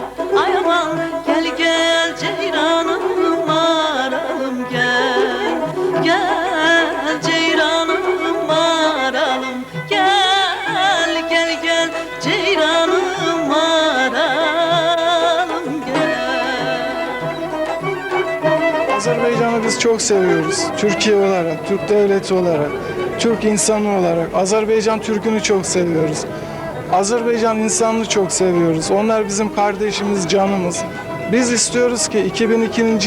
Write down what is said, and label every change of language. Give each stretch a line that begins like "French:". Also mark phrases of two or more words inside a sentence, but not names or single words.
Azerbaijani: Ay aman, gəl, gəl ceyranım, maralım gəl. Gəl ceyranım, maralım gəl. Gəl, gəl ceyranım, maralım gəl.
Turkish: Azerbaycan'ı biz çok seviyoruz. Türkiye olarak, Türk devleti olarak, Türk insanı olarak. Azerbaycan Türk'ünü çok seviyoruz. Azerbaycan insanını çok seviyoruz. Onlar bizim kardeşimiz, canımız. Biz istiyoruz ki 2002.